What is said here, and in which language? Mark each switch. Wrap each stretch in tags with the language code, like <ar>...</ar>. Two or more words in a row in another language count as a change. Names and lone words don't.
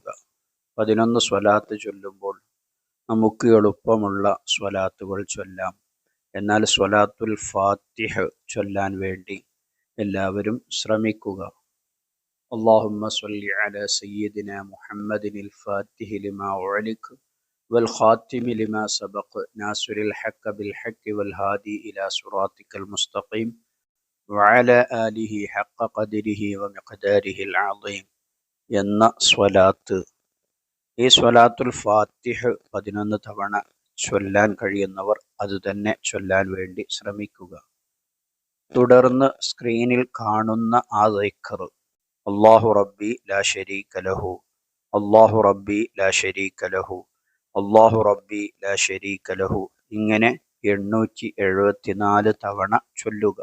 <ml>11 സ്വലാത്ത് ചൊല്ലുമ്പോൾ നമുക്ക് എളുപ്പമുള്ള സ്വലാത്തുകൾ ചൊല്ലാം. എന്നാൽ സ്വലാത്തുൽ ഫാത്തിഹ ചൊല്ലാൻ വേണ്ടി എല്ലാവരും ശ്രമിക്കുക.</ml> <ar>اللهم صل على سيدنا محمد الفاتح لما أغلق والخاتم لما سبق ناصر الحق بالحق والهادي إلى صراطك المستقيم وعلى آله حق قدره ومقداره العظيم</ar> <ml>എന്ന സ്വലാത്ത്, ഈ സ്വലാത്തുൽ ഫാത്തിഹ 11 തവണ ചൊല്ലാൻ കഴിയുന്നവർ അത് തന്നെ ചൊല്ലാൻ വേണ്ടി ശ്രമിക്കുക. തുടർന്ന് സ്ക്രീനിൽ കാണുന്ന ആ ദിക്ർ,</ml> <ar>الله ربي لا شريك له, الله ربي لا شريك له, الله ربي لا شريك له,</ar> <ml>ഇങ്ങനെ 874 തവണ ചൊല്ലുക.</ml>